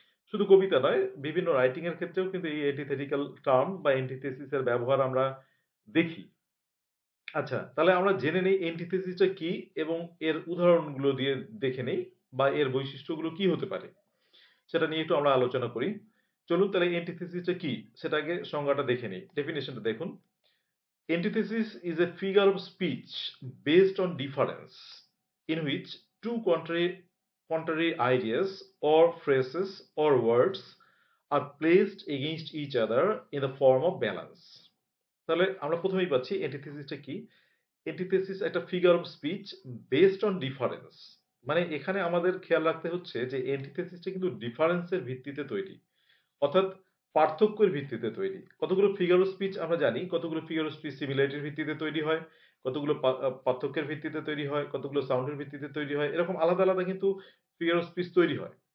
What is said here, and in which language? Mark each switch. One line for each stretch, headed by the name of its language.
Bangla: শুধু কবিতা নয়, বিভিন্ন রাইটিং এর ক্ষেত্রেও কিন্তু এই অ্যান্টিথেটিক্যাল টার্ম বা অ্যান্টিথেসিস এর ব্যবহার আমরা দেখি। আচ্ছা, তাহলে আমরা জেনে নেই অ্যান্টিথেসিসটা কি এবং এর উদাহরণগুলো দিয়ে দেখে নেই বা এর বৈশিষ্ট্যগুলো কি হতে পারে সেটা নিয়ে একটু আমরা আলোচনা করি। চলুন তাহলে এন্টিথেসিসটা কি সেটা আগে সংজ্ঞাটা দেখে নিই। ডেফিনেশনটা দেখুন।
English: Antithesis is a figure of speech based on difference, in which two contrary ideas or phrases or words are placed against each other in the form of balance.
Bangla: তাহলে আমরা প্রথমেই পাচ্ছি অ্যান্টিথেসিসটা কি। অ্যান্টিথেসিস একটা
English: Figure of speech based on difference.
Bangla: মানে এখানে আমাদের খেয়াল রাখতে হচ্ছে যে অ্যান্টিথেসিসটা কিন্তু ডিফারেন্সের ভিত্তিতে তৈরি, অর্থাৎ পার্থক্যের ভিত্তিতে তৈরি। কতগুলো ফিগার অফ স্পিচ আমরা জানি, কতগুলো ফিগার অফ স্পিচ সিমিলারিটির ভিত্তিতে তৈরি হয়, কতগুলো পার্থক্যের ভিত্তিতে তৈরি হয়, কতগুলো সাউন্ডের ভিত্তিতে তৈরি হয়, এরকম আলাদা আলাদা কিন্তু ফিগার অফ স্পিচ তৈরি হয়।